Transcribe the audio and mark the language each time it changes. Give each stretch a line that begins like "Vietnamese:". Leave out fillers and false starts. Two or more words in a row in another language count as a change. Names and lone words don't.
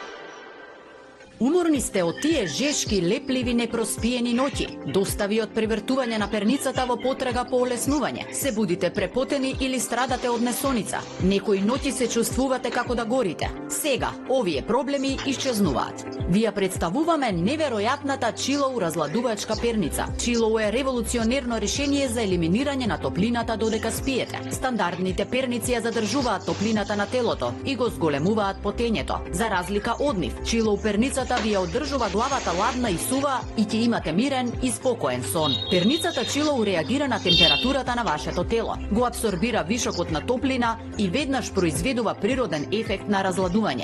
Macedonian: Уморни сте од тие жешки, лепливи, непроспиени ноќи, достави од превртување на перницата во потрага по олеснување, се будите препотени или страдате од несоница, некои ноќи се чувствувате како да горите. Сега, овие проблеми исчезнуваат. Ви ја представуваме неверојатната Chillow разладувачка перница. Chillow е револуционерно решение за елиминирање на топлината додека спиете. Стандардните перници ја задржуваат топлината на телото и го зголемуваат потењето. За разлика од нив, Chillow перницата ви ја одржува главата ладна и сува и ќе имате мирен и спокоен сон. Перницата Chillow реагира на температурата на вашето тело, го абсорбира вишокот на топлина и веднаш произведува природен ефект на разладување.